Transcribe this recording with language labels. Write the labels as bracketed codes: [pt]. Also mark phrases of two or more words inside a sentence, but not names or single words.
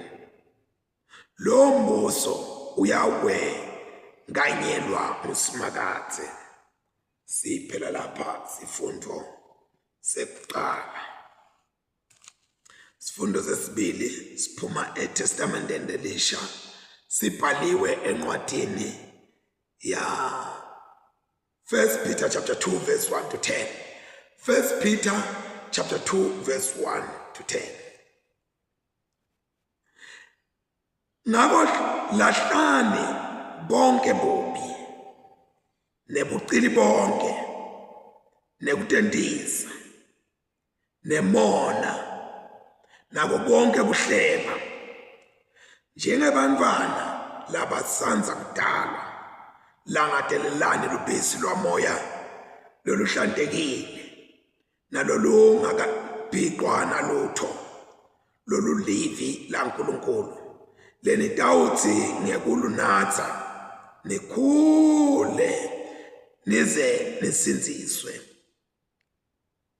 [ss] Lo mbuso uyawenganyelwa nguSimakatse. Siphela lapha sifundo sekuqala. Sifundo sesibili siphuma eTestamenteni Elisha, sibhaliwe encwadini ya 1 Peter [en] chapter 2 verse 1 to 10. 1 Peter chapter 2 verse 1 to 10. [ss] Ngako lahlani bonke bobi nebucili bonke nekutendisa nemona nako konke kuhleba njengebantwana labasanza kudala langadelelani lubisi lwamoya loluhlantekile nalolungakabhiqwa nalutho lolulivi laNkulunkulu lenitawuthi ngekulunatsa nikhule nize nisinziswe.